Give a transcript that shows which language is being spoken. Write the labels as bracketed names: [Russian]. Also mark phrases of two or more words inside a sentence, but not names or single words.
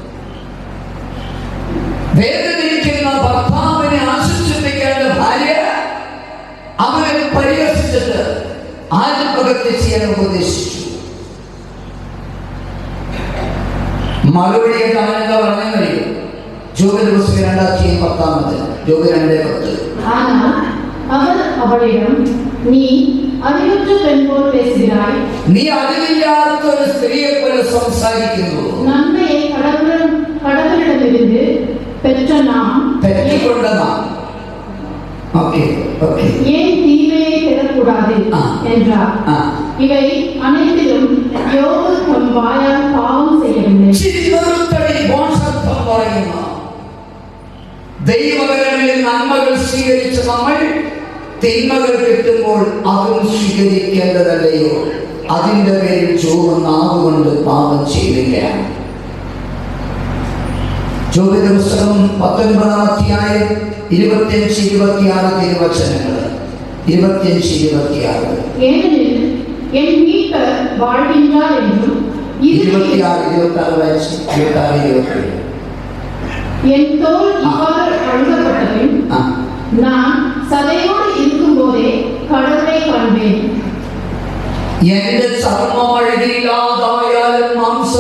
[Malayalam] വേദനിക്കുന്ന ഭർത്താവിനെ ആശ്വസിപ്പിക്കേണ്ട ഭാര്യ അവനെ പരിഹസിച്ചിട്ട് ആത്മഹത്യ ചെയ്യാൻ ഉപദേശിച്ചു. മറുപടിയായിട്ട് അവൻ എന്താ പറഞ്ഞറിയോ? ജോബിന്റെ പുസ്തകം 2:10. ജോബ് 2:10. [Tamil] ஆனால் அவர் அவளிடம், நீ அறிவற்ற பெண் போல் பேசுகிறாய், [Malayalam] നീ അറിവില്ലാത്ത ഒരു സ്ത്രീയെ പോലെ സംസാരിക്കുന്നു. [Tamil] நன்மையை கடவுளிடமிருந்து பெற்ற நாம் பெற்றுக்கொண்ட நாம் ஏன் தீமையை பெறக்கூடாது என்றார். இவை அனைத்திலும் யோபு தன் வாயால் பாவம் செய்யவில்லை. [Malayalam] ദൈവകരങ്ങളിൽ നന്മകൾ സ്വീകരിച്ച നമ്മൾ തിന്മകൾ കിട്ടുമ്പോൾ അതും സ്വീകരിക്കേണ്ടതല്ലയോ? അതിന്റെ പേരിൽ ജോബ് നാവുകൊണ്ട് പാപം ചെയ്തില്ല. ജോബിന്റെ പുസ്തകം 19-ാം അധ്യായം 25-26 തിരുവചനങ്ങൾ. 25-26. [Tamil] ஏனெனில் என் மீட்பர் வாழ்கின்றார் என்றும் 26-27 என் தோல் இவ்வாறு அழுகப்பட்டபின் நான் சதையோடு இருக்கும் போதே கடவுளை காண்பேன். [Malayalam] എന്റെ ചർമ്മം അഴുകിയില്ലാതായാലും മാംസം